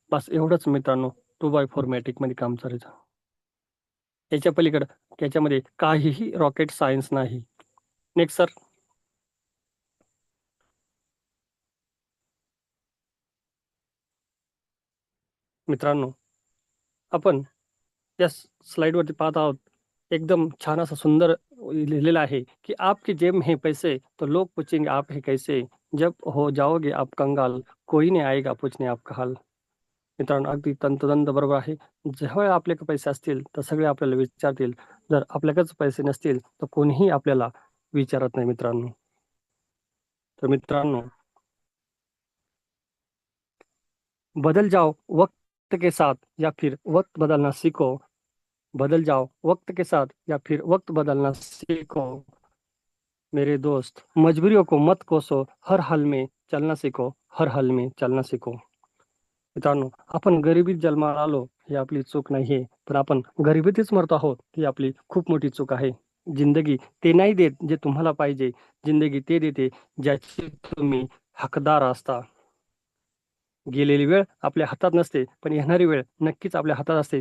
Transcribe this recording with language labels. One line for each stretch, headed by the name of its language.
Marathi: बस एवढंच मित्रांनो, 2x4 मॅट्रिकमध्ये काम करायचं. याच्या पलीकडे त्याच्यामध्ये काहीही रॉकेट सायन्स नाही. Next sir. मित्रांनो, आपण या स्लाइडवरती पाहत आहोत. एकदम छान असं सुंदर लिहिलेलं आहे की
Hindi: आपके जेब में है पैसे तो लोग पूछेंगे आप है कैसे, जब हो जाओगे आप कंगाल कोई नाही आएगा पूछने आपका हाल.
Marathi: मित्रांनो, अगदी तंतोतंत बरोबर आहे. जेव्हा आपल्याकडे पैसे असतील तर सगळे आपल्याला विचारतील. जर आपल्याकडेच पैसे नसतील तर कोणीही आपल्याला विचारत नाही मित्रांनो. तर मित्रांनो,
Hindi: बदल जाओ वक्त के साथ या फिर वक्त बदलना सीखो. बदल जाओ वक्त के साथ या फिर वक्त बदलना सीखो. मेरे दोस्त, मजबूरियों को मत कोसो, हर हाल में चलना सीखो, हर हाल में चलना सीखो.
Marathi: मित्रांनो, आपण गरिबीत जन्माला आलो ही आपली चूक नाहीये, पण आपण गरिबीतच मरतो आहोत ही आपली खूप मोठी चूक आहे. जिंदगी ते नाही देत जे तुम्हाला पाहिजे, जिंदगी ते देते ज्याची तुम्ही हकदार असता. गेलेली वेळ आपल्या हातात नसते, पण येणारी वेळ नक्कीच आपल्या हातात असते.